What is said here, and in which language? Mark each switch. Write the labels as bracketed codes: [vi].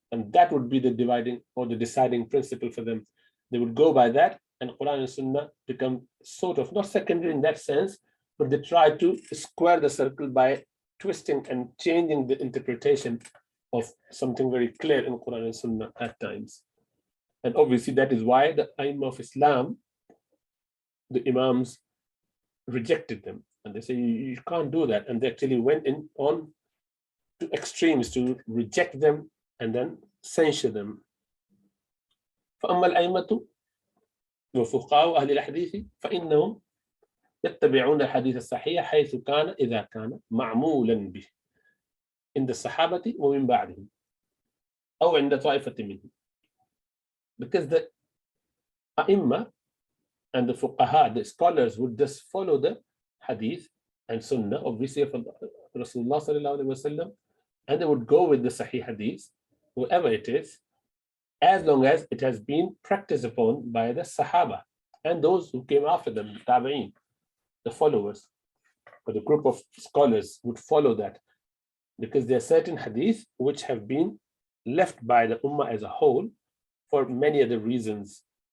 [en] And that would be the dividing or the deciding principle for them. They would go by that, and Quran and Sunnah become sort of not secondary in that sense, but they try to square the circle by twisting and changing the interpretation of something very clear in Quran and Sunnah at times. And obviously that is why the Aim of Islam, the Imams, rejected them. And they say, you can't do that. And they actually went on to extremes to reject them and then censure them. [ar] فأما الأئمة وفقهاء أهل الحديث فإنهم يتبعون الحديث الصحيح حيث كان إذا كان معمولا به عند الصحابة ومن بعدهم أو عند طائفة منهم. [en] Because the أئمة and the fuqaha, the scholars, would just follow the hadith and sunnah obviously of Rasulullah sallallahu alaihi wasallam, and they would go with the sahih hadith, whoever it is, as long as it has been practiced upon by the Sahaba and those who came after them, the Tabi'een, the followers, or the group of scholars would follow that, because there are certain hadith which have been left by the Ummah as a whole for many other reasons.